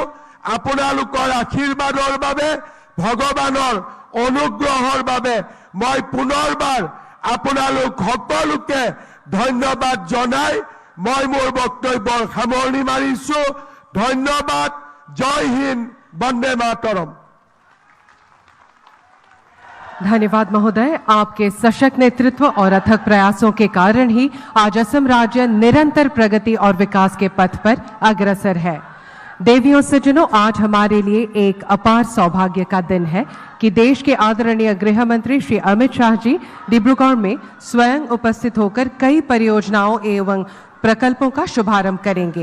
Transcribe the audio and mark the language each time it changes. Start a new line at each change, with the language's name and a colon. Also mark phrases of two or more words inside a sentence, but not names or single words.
Assamese: আপোনালোকৰ আশীৰ্বাদৰ বাবে, ভগৱানৰ অনুগ্ৰহৰ বাবে মই পুনৰবাৰ আপোনালোক সকলোকে ধন্যবাদ জনাই মই মোৰ বক্তব্যৰ সামৰণি মাৰিছো। ধন্যবাদ। জয় হিন্দ, বন্দে মাতৰম।
Hindi: धन्यवाद महोदय। आपके सशक्त नेतृत्व और अथक प्रयासों के कारण ही आज असम राज्य निरंतर प्रगति और विकास के पथ पर अग्रसर है। देवियों सज्जनों, आज हमारे लिए एक अपार सौभाग्य का दिन है कि देश के आदरणीय गृह मंत्री श्री अमित शाह जी डिब्रूगढ़ में स्वयं उपस्थित होकर कई परियोजनाओं एवं प्रकल्पों का शुभारंभ करेंगे।